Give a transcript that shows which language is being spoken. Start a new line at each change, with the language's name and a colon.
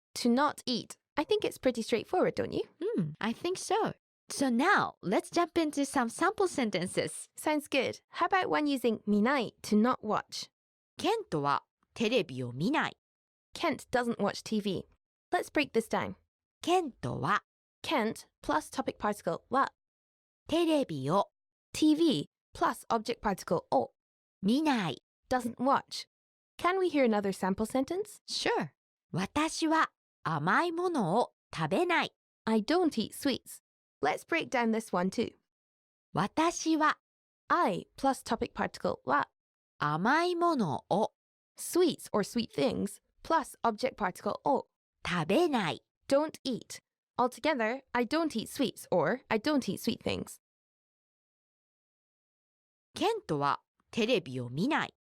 English: To not eat. I think it's pretty straightforward, don't you? I think so. So now, let's jump into some sample sentences. Sounds good. How about one using 見ない to not watch?
Japanese: ケントはテレビを見ない。
English: Kent doesn't watch TV. Let's break this down.
Japanese: ケントは
English: Kent plus topic particle は
Japanese: テレビを
English: TV plus object particle を
Japanese: 見ない。
English: doesn't watch. Can we hear another sample sentence? Sure.
Japanese: 私は甘いものを食べない。
English: I don't eat sweets. Let's break down this one too.
Japanese: 私は
English: I plus topic particle は
Japanese: 甘いものを
English: sweets or sweet things plus object particle を
Japanese: 食べない。
English: don't eat. Altogether, I don't eat sweets or I don't eat sweet things.
Japanese: ケントはテレビを見ない。